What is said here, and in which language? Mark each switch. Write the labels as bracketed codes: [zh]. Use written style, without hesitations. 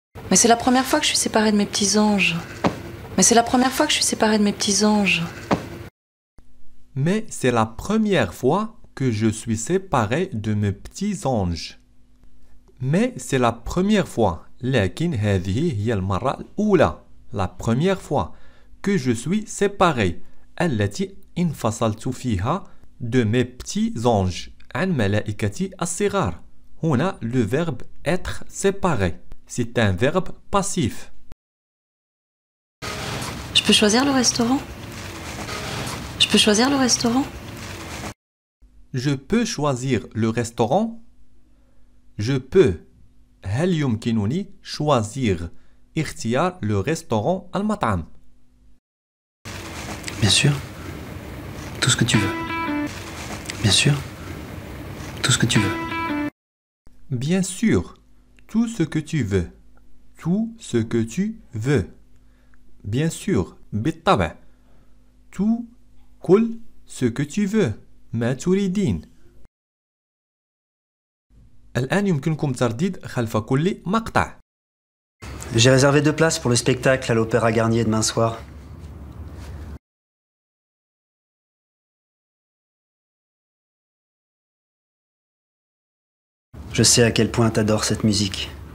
[fr] Mais c'est la première fois que je suis séparée de mes petits anges. Mais c'est la première fois que je suis séparée de mes petits anges. Mais c'est la première fois que je suis séparée de mes petits anges. Mais c'est la première fois. [ar] لكن هذه هي المرة الأولى. [fr] La première fois que je suis séparée. [ar] التي انفصلت فيها [fr] de mes petits anges [ar] عن ملائكتي الصغار. هنا [fr] le verbe être séparé. C'est un verbe passif. Je peux choisir le restaurant? Je peux choisir le restaurant? Je peux choisir le restaurant. Je peux. [ar] هل يمكنني choisir اختيار [fr] le restaurant [ar] المطعم. [fr] Bien sûr. Tout ce que tu veux. Bien sûr. Tout ce que tu veux. Bien sûr. Tout ce que tu veux. Tout ce que tu veux. Bien sûr. [ar] بالطبع. [fr] Tout [ar] كل [fr] ce que tu veux. [ar] ما تريدين. الآن يمكنكم ترديد خلف كل مقطع. [fr] J'ai réservé 2 places pour le spectacle à l'Opéra Garnier demain soir. Je sais à quel point t'adores cette musique.